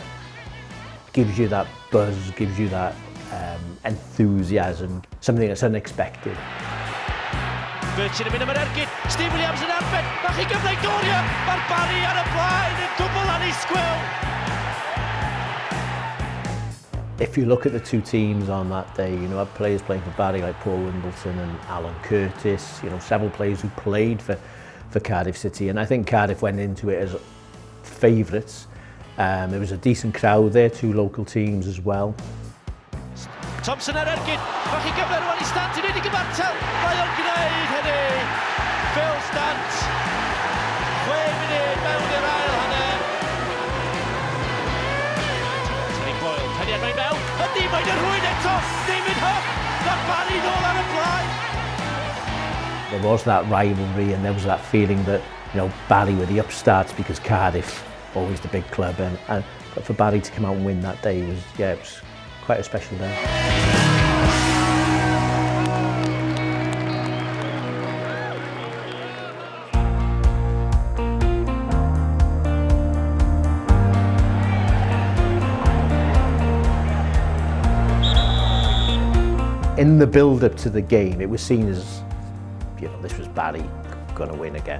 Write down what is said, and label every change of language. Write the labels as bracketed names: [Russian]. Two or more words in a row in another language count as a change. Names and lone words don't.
[English] It gives you that buzz, gives you that enthusiasm, something that's unexpected. [Welsh] Birchin yn mynd am yr ergyd, Steve Williams yn erbyn, mae chi gyfle i Doria, mae'r Barry ar y blaen yn gwbl annisgwyl. [English] If you look at the two teams on that day, you know, players playing for Barry like Paul Wimbledon and Alan Curtis, you know, several players who played for Cardiff City, and I think Cardiff went into it as favourites. There was a decent crowd there, two local teams as well. [Welsh] Thompson ar ergyd, mae chi gyfle rwan i Stant yn unig ymartel, mae o'n gwneud hynny. Phil Stant, 6 munud mewn i'r ail hanner. Tony Boyle, penniad mae'n mewn, ydy mae'n rhywun eto, David Huff, mae Barry nôl ar y blaen. [English] There was that rivalry and there was that feeling that, you know, Barry were the upstarts because Cardiff, always the big club, but for Barry to come out and win that day was, yeah, it was quite a special day. In the build-up to the game, it was seen as, you know, this was Barry going to win again.